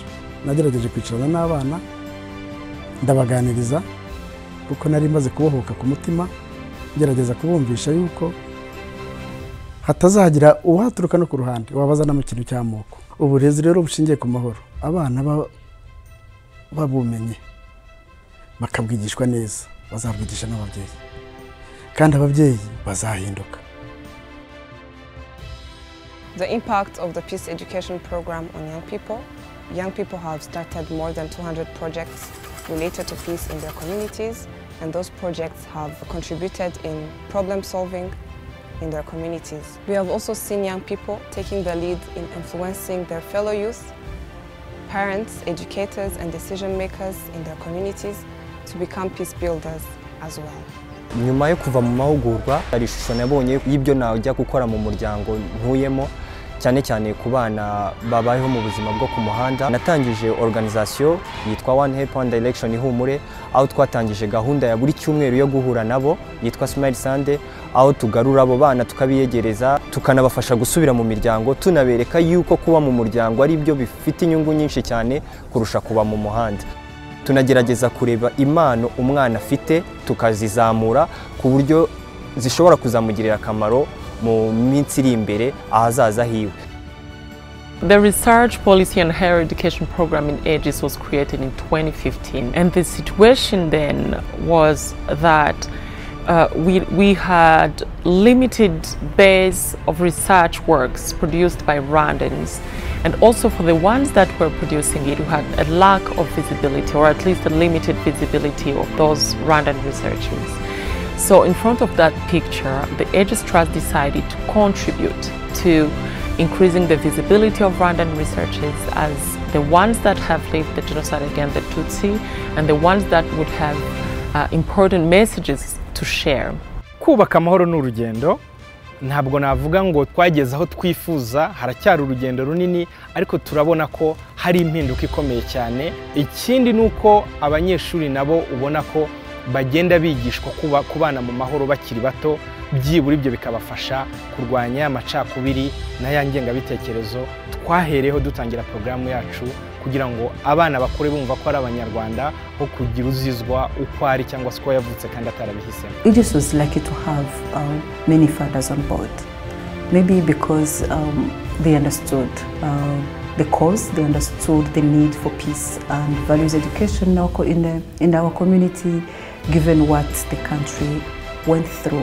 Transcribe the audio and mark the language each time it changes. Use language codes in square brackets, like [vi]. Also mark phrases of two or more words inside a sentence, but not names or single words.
[rw] Nagerageje kwicarana n'abana ndabaganiriza kuko nari maze kubohoka ku mutima, ngerageza kubumvisha yuko hatazagira uwaturuka no ku ruhande wabazana mu kintu cy'amoko. Uburezi rero bushingiye ku mahoro, abana babumenye bakabwigishwa neza, bazabwigisha n'ababyeyi, kandi ababyeyi bazahinduka. [en] The impact of the peace education program on young people. Young people have started more than 200 projects related to peace in their communities, and those projects have contributed in problem solving in their communities. We have also seen young people taking the lead in influencing their fellow youth, parents, educators, and decision makers in their communities to become peace builders as well. [rw] Nyuma yo kuva mu mahugurwa, hari ishusho nabonye y'ibyo najya gukora mu muryango ntuyemo, cyane cyane ku bana babayeho mu buzima bwo ku muhanda. Natangije organisation yitwa One Help One Direction ihumure, aho twatangije gahunda ya buri cyumweru yo guhura nabo yitwa Smile Sunday, aho tugarura abo bana tukabiyegereza, tukanabafasha gusubira mu miryango, tunabereka yuko kuba mu muryango ari byo bifite inyungu nyinshi cyane kurusha kuba mu muhanda. Tunagerageza kureba impano umwana afite tukazizamura ku buryo zishobora kuzamugirira akamaro mu minsi iri imbere ahazaza hiwe. [en] The Research Policy and Higher Education Program in Aegis was created in 2015, and the situation then was that we had limited base of research works produced by Rwandans, and also for the ones that were producing it, we had a lack of visibility, or at least a limited visibility of those Rwandan researchers. So in front of that picture, the Aegis Trust decided to contribute to increasing the visibility of Rwandan researchers as the ones that have lived the genocide against the Tutsi and the ones that would have important messages to share. [rw] Kubaka amahoro n'urugendo, ntabwo navuga ngo twageze aho twifuza, haracyari urugendo runini, ariko turabona ko hari impinduka ikomeye cyane. Ikindi nuko abanyeshuri nabo ubona ko bagenda bigishwa kubana mu mahoro bakiri bato, byibura ibyo bikabafasha kurwanya amacakubiri n'aya ngengabitekerezo twahereho dutangira programu yacu, kugira ngo abana bakure bumva ko ari abanyarwanda, ho kugira uzizwa uko ari cyangwa se ko yavutse kandi atarabihisemo. [en] Aegis was lucky to have many fathers on board, maybe because they understood the cause, they understood the need for peace and values education in our community, given what the country went through.